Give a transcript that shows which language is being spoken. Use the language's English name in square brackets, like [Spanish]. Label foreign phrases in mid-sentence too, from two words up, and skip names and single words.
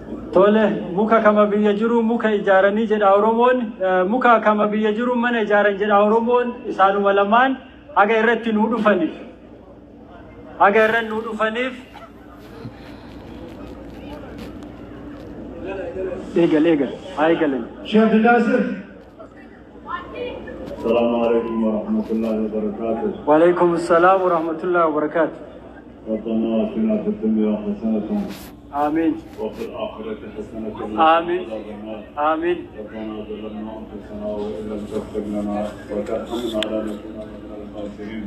[Oromo] tole muka kama biyya jiru muka ijaaranii jedha Oromoon muka kama biyya jiru mana ijaaran jedha Oromoon isaanuma lamaan haga irratti nu dhufaniif eegal hay galan Sheikh Nasir. [Arabic] السلام عليكم ورحمة الله وبركاته. وعليكم السلام ورحمة الله وبركاته. ربنا آتنا في الدنيا حسنة آمين وفي الآخرة حسنة آمين آمين. ربنا ظلمنا أنفسنا وإن لم تغفر لنا وترحمنا لنكون من الخاسرين.